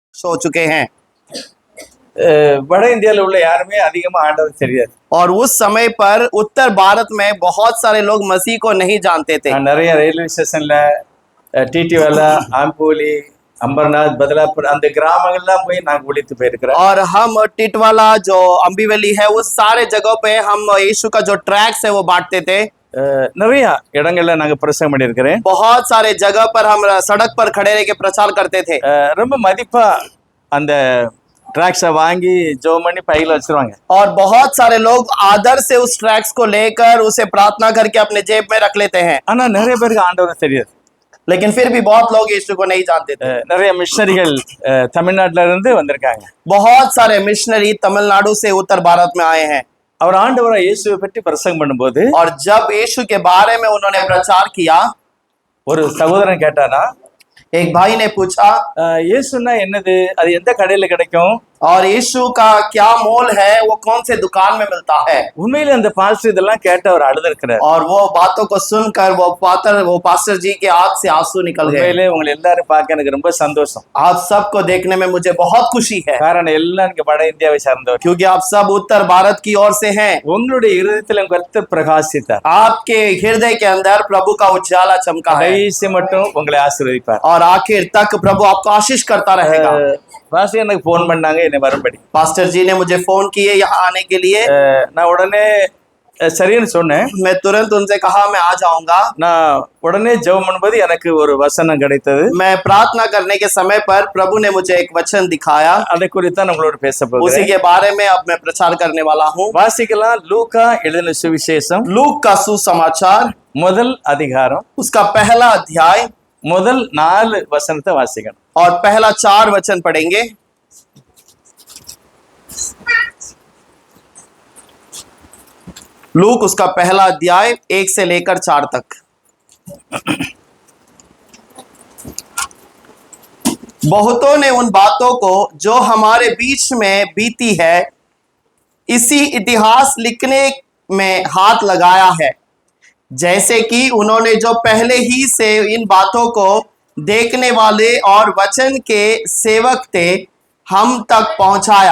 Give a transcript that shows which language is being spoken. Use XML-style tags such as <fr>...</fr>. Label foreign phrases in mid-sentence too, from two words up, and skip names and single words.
<hi>हो चुके हैं।</hi> <ta>வட இந்தியாவில் உள்ள யாருமே அதிகமா ஆண்டவர் தெரியாது.</ta> <hi>और उस समय पर उत्तर भारत में बहुत सारे लोग मसीह को नहीं जानते थे।</hi> <ta>நான் நிறைய ரயில்வே ஸ்டேஷன்ல டிடிவாலா, ஆம்பூலி, அம்பர்நாத், பதலாपुर அந்த கிராமங்கள்லாம் போய் நான் ஊழித்து போயிருக்கிறேன்.</ta> <hi>और हम टिटवाला जो अम्बीवली है उस सारे जगहों पे हम यीशु का जो ट्रैक्स है वो बांटते थे।</hi> <ta>நிறைய இடங்கள்ல நாங்க பிரசங்கம் பண்ணியிருக்கிறேன்.</ta> <hi>बहुत सारे जगह पर हम सड़क पर खड़े रह के प्रचार करते थे।</hi> <ta>ரொம்ப மதிப்பா அந்த ट्रैक्स வாங்கி ஜெபம் பண்ணி பையில வச்சிருவாங்க.</ta> <hi>और बहुत सारे लोग आदर से उस ट्रैक्स को लेकर उसे प्रार्थना करके अपने जेब में रख लेते हैं।</hi> <ta>ஆனா நிறைய பேருக்கு ஆண்டவர் தெரியாது.</ta> <hi>लेकिन फिर भी बहुत लोग यीशु को नहीं जानते थे।</hi> <ta>நிறைய மிஷனரிகள் தமிழ்நாட்டுல இருந்து வந்திருக்காங்க.</ta> <hi>बहुत सारे मिशनरी तमिलनाडु से उत्तर भारत में आए हैं।</hi> <ta>அவர் ஆண்டவரை இயேசுவை பற்றி பிரசங்கம் பண்ணும்போது</ta> <hi>और जब यीशु के बारे में उन्होंने प्रचार किया,</hi> <ta>ஒரு சகோதரன் கேட்டானா,</ta> <hi>एक भाई ने पूछा</hi> <ta>இயேசுன்னா என்னது, அது எந்த கடையில கிடைக்கும்,</ta> <hi>और यीशु का क्या मोल है, वो कौन से दुकान में मिलता है।</hi> <ta>உண்மையில அந்த பாஸ்டர் இதெல்லாம் கேட்டு அவர் அழுதுருக்கிறார்.</ta> <hi>और वो बातों को सुनकर वो पास्टर जी के आंख से आंसू निकल गए।</hi> <ta>உண்மையிலே உங்களை எல்லாரும் பார்க்க எனக்கு ரொம்ப சந்தோஷம்.</ta> <hi>आप सबको देखने में मुझे बहुत खुशी है,</hi> <ta>காரணம் எல்லாம் இங்க வட இந்தியாவை சார்ந்தவர்.</ta> <hi>क्योंकि आप सब उत्तर भारत की ओर से हैं।</hi> <ta>உங்களுடைய இருதயத்தில் கர்த்தர் பிரகாசித்தார்.</ta> <hi>आपके हृदय के अंदर प्रभु का उजाला चमका है,</hi> <ta>கடைசி மட்டும் உங்களை ஆசீர்வதிப்பார்.</ta> <hi>और आखिर तक प्रभु आपको आशीष करता रहेगा।</hi> <ta>பாஸ்டர் எனக்கு போன் பண்ணாங்க என்னை வரும்படி.</ta> <hi>पास्टर जी ने मुझे फोन किए यहाँ आने के लिए।</hi> <ta>நான் உடனே சரின்னு சொன்னேன்.</ta> <hi>मैं तुरंत उनसे कहा मैं आ जाऊंगा।</hi> <ta>நான் உடனே ஜெபம் பண்ணும்போது எனக்கு ஒரு வசனம் கிடைத்தது.</ta> <hi>मैं प्रार्थना करने के समय पर प्रभु ने मुझे एक वचन दिखाया,</hi> <ta>அதை குறித்து தான் உங்களோட பேச போகிறேன்.</ta> <hi>उसी के बारे में अब मैं प्रचार करने वाला हूँ।</hi> <ta>வாசிக்கலாம். லூக்கா எழுதின சுவிசேஷம்</ta> <hi>लूक का सुसमाचार</hi> <ta>முதல் அதிகாரம்</ta> <hi>उसका पहला अध्याय</hi> <ta>முதல் 4 வசனத்தை வாசிக்கணும்.</ta> <hi>और पहला 4 वचन पढ़ेंगे। लूक उसका पहला अध्याय 1 से लेकर 4 तक। बहुतों ने उन बातों को जो हमारे बीच में बीती है इसी इतिहास लिखने में हाथ लगाया है, जैसे कि उन्होंने जो पहले ही से इन बातों को देखने वाले और वचन के सेवक थे हम तक पहुंचाया।</hi>